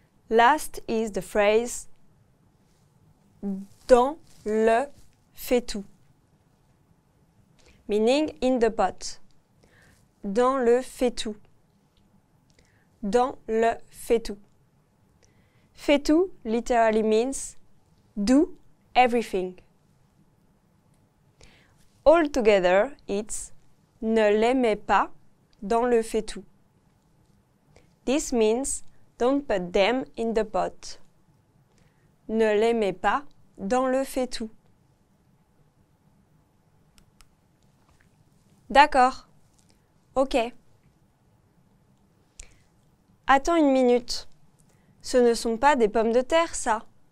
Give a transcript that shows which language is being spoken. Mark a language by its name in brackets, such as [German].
[English] Last is the phrase [French] dans le faitout, [English] meaning in the pot. [French] Dans le faitout. Dans le faitout. [English] Faitout literally means do everything. Altogether, it's [French] ne les mets pas dans le faitout. [English] This means don't put them in the pot. [French] Ne les mets pas dans le faitout. D'accord. [English] Ok. [French] Attends une minute. Ce ne sont pas des pommes de terre, ça.